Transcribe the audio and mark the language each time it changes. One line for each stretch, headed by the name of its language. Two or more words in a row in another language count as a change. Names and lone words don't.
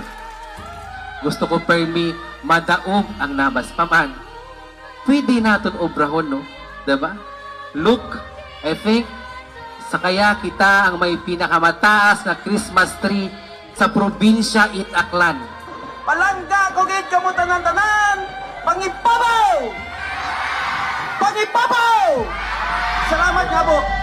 Hiligaynon: Gusto ko permi madaog ang Nabas. Paman, pwede natin obrahon, no? Diba?
English: Look, I think,
Filipino: sa kaya kita ang may pinakamataas na
English: Christmas tree
Filipino: sa probinsya Itaklan.
Hiligaynon: Palangga ko gid kamo tanan-tanan, pangipabaw! Pangipabaw! Salamat nga po.